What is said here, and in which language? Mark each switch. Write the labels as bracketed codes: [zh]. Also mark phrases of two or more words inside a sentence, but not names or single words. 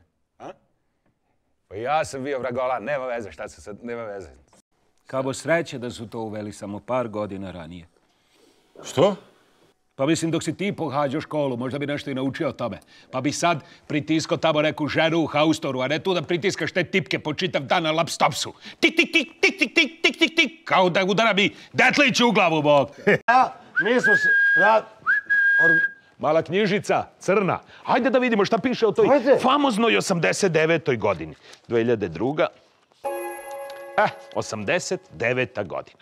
[sr] Pa ja sam bio vragolan, nema veze, šta se sad, nema veze. Kabo sreće da su to uveli samo par godina ranije. Što? Pa mislim, dok si ti pohađao školu, možda bi nešto i naučio o tome. Pa bi sad pritiskao tamo neku ženu u haustoru, a ne tu da pritiskaš te tipke po čitav dan na lapstopsu. Tik, tik, tik, tik, tik, tik, tik, tik, tik, kao da udara mi detlić u glavu, bog. Mi smo se... Mala knjižica, crna. Hajde da vidimo šta piše o toj famoznoj 89. godini. 2002. 89. godina.